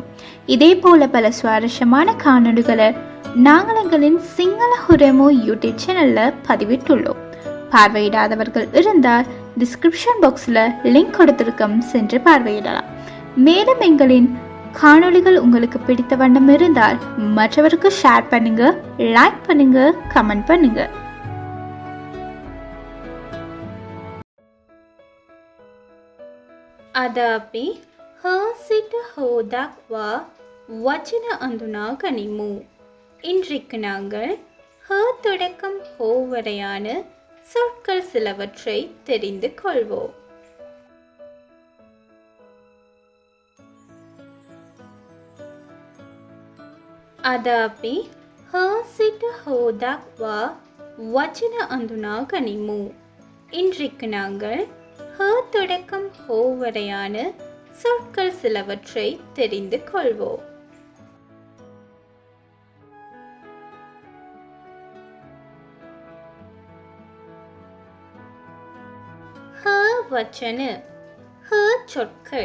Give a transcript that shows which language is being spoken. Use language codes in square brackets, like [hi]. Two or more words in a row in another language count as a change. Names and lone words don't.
[ta] இதே போல பல சுவாரஸ்யமான காணொலிகளை நாங்கள் எங்களின் சிங்கள உரமோ யூடியூப் சேனல்ல பதிவிட்டுள்ளோம். பார்வையிடாதவர்கள் இருந்தால் [en] description box [ta] லிங்க் கொடுத்திருக்கோம், சென்று பார்வையிடலாம். மேலும் எங்களின் காணொலிகள் உங்களுக்கு பிடித்த வண்ணம் இருந்தால் மற்றவருக்கு ஷேர் பண்ணுங்க, லைக் பண்ணுங்க, கமெண்ட் பண்ணுங்க. [si] අද අපි හ සිට හෝ දක්වා වචන අඳුනා ගනිමු. [ta] இன்றைக்கு நாங்கள் ஹ தொடக்கம் ஹோ வரையான சொற்கள் சிலவற்றை தெரிந்து கொள்வோம். [si] අද අපි හ සිට හෝ දක්වා වචන අඳුනා ගනිමු. [ta] இன்றைக்கு நாங்கள் ஹ தொடக்கம் ஹோ வரையான சொற்கள் சிலவற்றை தெரிந்து கொள்வோம். [si] හ වචන [ta] ஹ சொற்கள்.